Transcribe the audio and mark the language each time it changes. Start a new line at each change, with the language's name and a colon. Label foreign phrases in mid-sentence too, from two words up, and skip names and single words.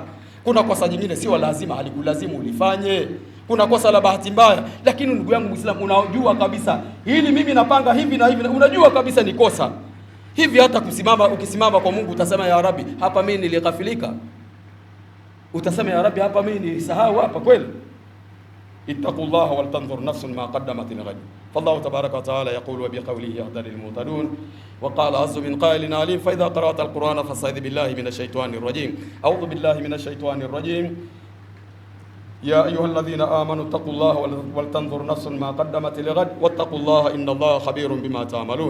Swahili: Kuna kosa jingine sio lazima halikulazimu ulifanye. Kuna kosa la bahati mbaya, lakini ndugu yangu Muislamu, unajua kabisa hili mimi napanga hivi na hivi, unajua kabisa ni kosa. Hivi hata ukisimama kwa Mungu utasema
Arabic: يا رب,
Swahili: hapa mimi nilighafilika. Utasema
Arabic: يا رب,
Swahili: hapa mimi nilisahau hapa kweli.
Arabic: اتقوا الله ولتنظر نفس ما قدمت لغد. فالله تبارك وتعالى يقول وبقوله يهتد المهتدون. وقال عز من قائل عليم فإذا قرأت القرآن فاستعذ بالله من الشيطان الرجيم. أعوذ بالله من الشيطان الرجيم. يا أيها الذين آمنوا اتقوا الله ولتنظر نفس ما قدمت لغد واتقوا الله إن الله خبير بما تعملون.